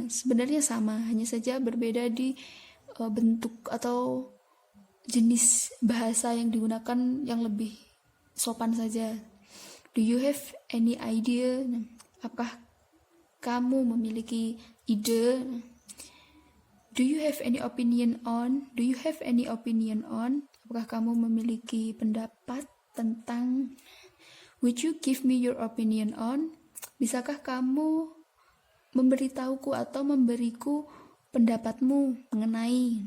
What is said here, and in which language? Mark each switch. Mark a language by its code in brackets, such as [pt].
[id] Nah, sebenarnya sama, hanya saja berbeda di bentuk atau jenis bahasa yang digunakan yang lebih sopan saja. [en] Do you have any idea? [id] Nah, apakah kamu memiliki ide? [en] Do you have any opinion on? [id] Apakah kamu memiliki pendapat tentang? [en] Would you give me your opinion on? [id] Bisakah kamu memberitahuku atau memberiku pendapatmu mengenai?